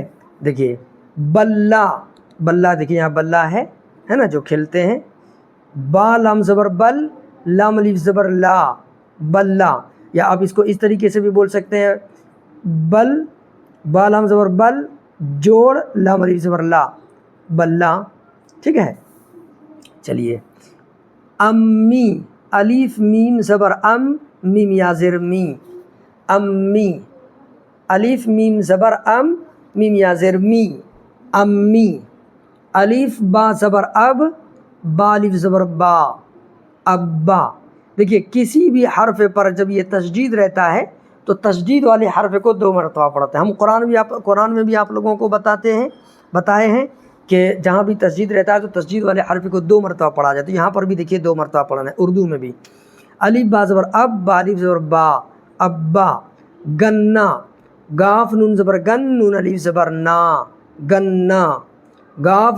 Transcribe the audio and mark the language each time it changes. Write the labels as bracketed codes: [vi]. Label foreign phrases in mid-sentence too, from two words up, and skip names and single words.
[ur] دیکھیے بلہ، بلہ دیکھیے یہاں بلہ ہے نا جو کھیلتے ہیں، با لام زبر بل، لام الف زبر لا، بلہ، یا آپ اس کو اس طریقے سے بھی بول سکتے ہیں، بل، با لام زبر بل، جوڑ لام الف زبر لا، بلہ، ٹھیک ہے۔ چلیے امی، الف میم زبر ام، میم یا زر می، امی، الف میم زبر ام، میم یا زر می، امی، الف با زبر اب، با الف زبر با، ابا۔ دیکھیے کسی بھی حرف پر جب یہ تشدید رہتا ہے تو تشدید والے حرف کو 2 مرتبہ پڑھتے ہیں۔ ہم قرآن میں بھی آپ لوگوں کو بتائے ہیں کہ جہاں بھی تشدید رہتا ہے تو تشدید والے حرف کو 2 مرتبہ پڑھا جاتا ہے۔ یہاں پر بھی دیکھیے 2 مرتبہ پڑھنا ہے، اردو میں بھی۔ الف با زبر اب، با الف زبر با، ابا، گنا، گاف نون زبر گن، نون الف زبر نا، گنا، گاف